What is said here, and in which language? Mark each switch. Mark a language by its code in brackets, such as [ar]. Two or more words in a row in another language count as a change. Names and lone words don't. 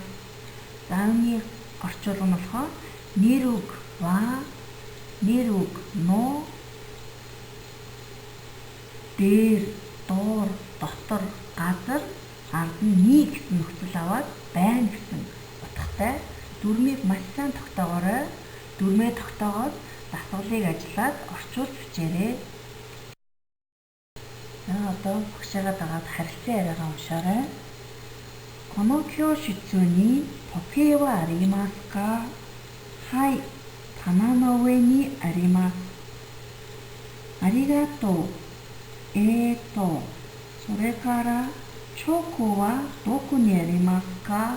[mn] За үүний орчуулга нь болохоор нэр үг ва нэр үг но дээр доор дотор газар ард нь ни гэсэн нөхцөл аваад байна гэсэн утгатай дүрмийг маш сайн тогтоогоорой. Дүрмээ тогтоогоод дасгалыг ажиллаад орчуулж бичээрэй. За одоо багшаагаа дагаад харилцан яриагаа уншаарай. [ja] この教室に時計はありますか？はい、棚の上にあります。ありがとう。それからチョコはどこにありますか？